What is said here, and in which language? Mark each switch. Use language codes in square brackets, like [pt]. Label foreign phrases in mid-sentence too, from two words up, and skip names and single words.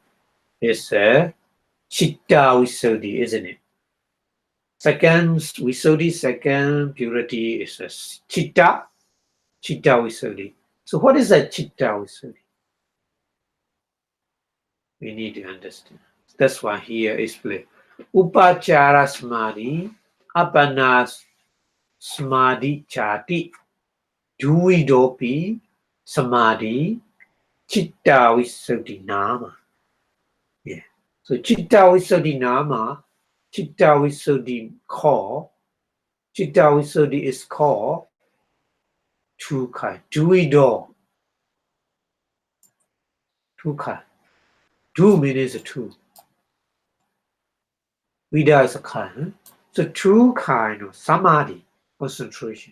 [en] It's [pi] Chitta Visuddhi, [en] isn't it? Second Visuddhi, second purity is [pi] Chitta Visuddhi. [en] So what is a [pi] Chitta Visuddhi? [en] We need to understand. That's why here is play. [pi] Upachara Samadhi, Apana Samadhi Chati, Duidopi Samadhi, Chitta Visuddhi Nama. [en] Yeah. So [pi] Chitta Visuddhi Nama, Chitta Visuddhi [en] call, [pi] Chitta Visuddhi [en] is called two kind. Duido. Two kind. Du means two. Vida is a kind. So 2 kind of samadhi, concentration.